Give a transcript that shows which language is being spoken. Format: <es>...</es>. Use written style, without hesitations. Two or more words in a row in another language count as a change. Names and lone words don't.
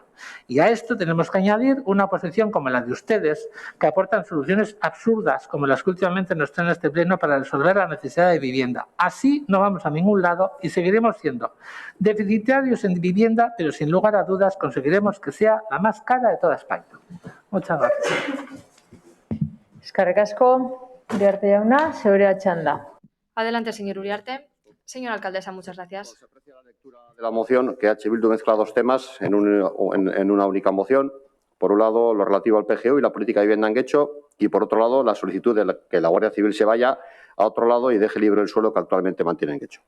<es>Y a esto tenemos que añadir una posición como la de ustedes, que aportan soluciones absurdas como las que últimamente nos traen a este pleno para resolver la necesidad de vivienda. Así no vamos a ningún lado y seguiremos siendo deficitarios en vivienda, pero sin lugar a dudas conseguiremos que sea la más cara de toda España. Muchas gracias.</es> <eu>Eskerrik asko, Uriarte jauna, zeurea txanda.</eu> <es>Adelante, señor Uriarte. Señora alcaldesa, muchas gracias. De la moción, que H. Bildu mezcla dos temas en una única moción. Por un lado, lo relativo al PGU y la política de vivienda en Guecho, y por otro lado, la solicitud de que la Guardia Civil se vaya a otro lado y deje libre el suelo que actualmente mantiene en Guecho.</es>